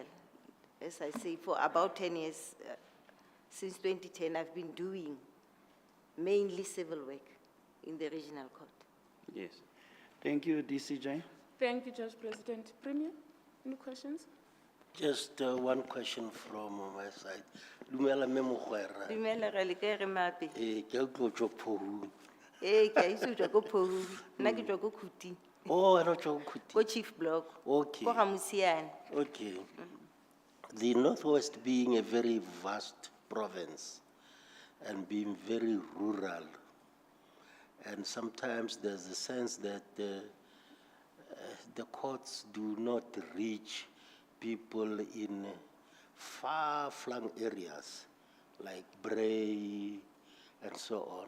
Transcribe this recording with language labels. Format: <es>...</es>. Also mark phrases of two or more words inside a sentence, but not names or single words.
<en>As I say, for about 10 years, since 2010, I've been doing mainly civil work in the regional court. Yes. Thank you, DCJ. Thank you, Judge President. Premier, any questions? Just one question from my side.</en> <tn>Dumela mme Mogwera. Dumela ra le kae re mape? Ke a utlwa o tswa Phohung. Ke a itse o tswa ko Phohung. Nna ke tswa ko Khuti. Oh, wena o tswa ko Khuti. Ko Chief Block. Okay. Ko ga Musiane. Okay.</tn> <en>The Northwest being a very vast province and being very rural, and sometimes there's a sense that the courts do not reach people in far-flung areas like Bray and so on.</en>